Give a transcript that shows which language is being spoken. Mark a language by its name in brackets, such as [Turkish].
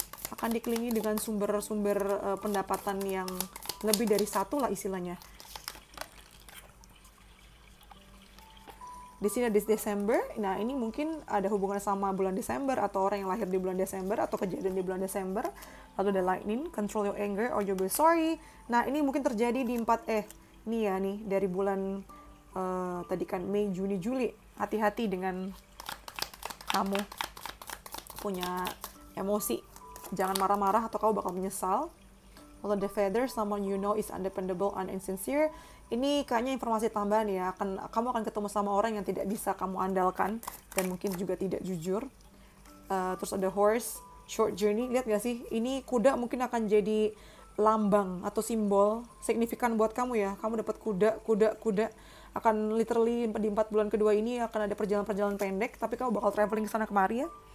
[Indonesian] Akan dikelilingi dengan sumber-sumber pendapatan yang lebih dari satu lah istilahnya. Di sini ada Desember. Nah, ini mungkin ada hubungan sama bulan Desember, atau orang yang lahir di bulan Desember, atau kejadian di bulan Desember. Lalu ada [English] lightning, control your anger or you'll be sorry. [Indonesian] Nah, ini mungkin terjadi di nih dari bulan tadi kan Mei, Juni, Juli. Hati-hati dengan kamu punya emosi. Jangan marah-marah atau kamu bakal menyesal. Kalau [English] the feather, someone you know is undependable and insincere. [Indonesian] Ini kayaknya informasi tambahan ya. Kamu akan ketemu sama orang yang tidak bisa kamu andalkan dan mungkin juga tidak jujur. Terus ada horse, [English] short journey. [Indonesian] Lihat gak sih? Ini kuda mungkin akan jadi lambang atau simbol signifikan buat kamu ya. Kamu dapat kuda. Akan literally di 4 bulan kedua ini akan ada perjalanan-perjalanan pendek, tapi kamu bakal traveling ke sana kemari ya.